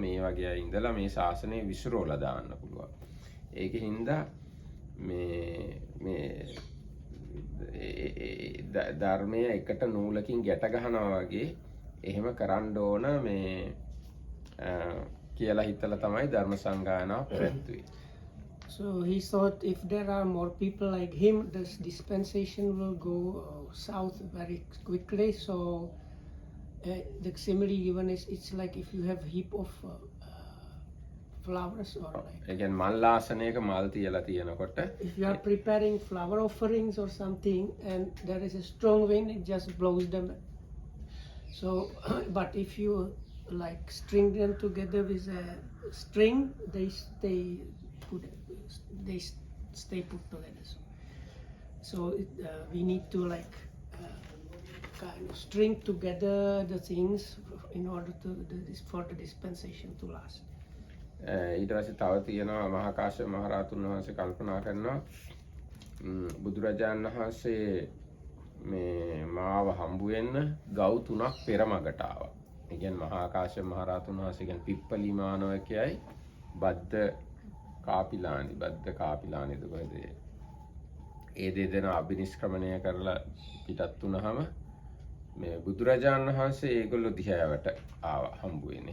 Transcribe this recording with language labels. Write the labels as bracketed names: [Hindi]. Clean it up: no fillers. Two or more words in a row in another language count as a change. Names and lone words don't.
[Sinhala] මේ වගේ අය ඉඳලා මේ ශාසනය විසිරෝලා දාන්න පුළුවන්. ඒකින්ද මේ ධර්මය එකට නූලකින් ගැට ගන්නවා වගේ එහෙම කරන්න ඕන කියලා හිතලා තමයි ධර්ම සංගායනාව පැවැත්වුවේ. [English] So he thought if there are more people like him, this dispensation will go south very quickly. So the simile given is it's like if you have heap of flowers or [Sinhala] again මල්ලාසනයක මල් තියලා තියෙනකොට [English] if you are preparing flower offerings or something and there is a strong wind, it just blows them. So but if you string them together with a string, they stay put together. So we need to kind of string together the things in order for the dispensation to last. [Sinhala] ඊට පස්සේ තව තියෙනවා මහා කාශ්‍යප මහ රහතුන් වහන්සේ කල්පනා කරනවා බුදුරජාණන් වහන්සේ මාව හම්බු වෙන්න ගව් 3ක් පෙරමගට ආවා. ඒ කියන්නේ මහා කාශ්‍යප මහ රහතුන් වහන්සේ කියන්නේ පිප්පලි මානවකයයි බද්ද කාපිලානිද කොහෙද ඒ දෙදෙනා අභිනිෂ්ක්‍රමණය කරලා පිටත් වුණාම මේ බුදුරජාණන් වහන්සේ ඒගොල්ලෝ දිහාවට ආවා හම්බු වෙන්නේ.